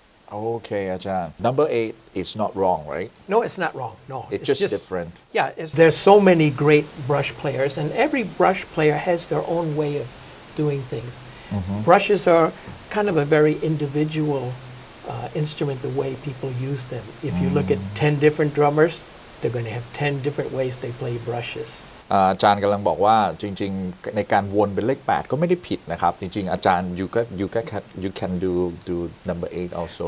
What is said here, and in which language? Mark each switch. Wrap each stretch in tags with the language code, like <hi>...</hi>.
<en>โอเคอาจารย์ number 8 is not wrong right No, it's not wrong. No, it's just different Yeah, there's so many great brush players, and every brush player has their own way of doing things. Brushes are kind of a very individual instrument, the way people use them. If you look at 10 different drummers, they're going to have 10 different ways they play brushes.</en> <th>อาจารย์กำลังบอกว่าจริงๆในการวนเป็นเลข 8 ก็ไม่ได้ผิดนะครับจริงๆอาจารย์</th> <en>you can do number 8 also</en>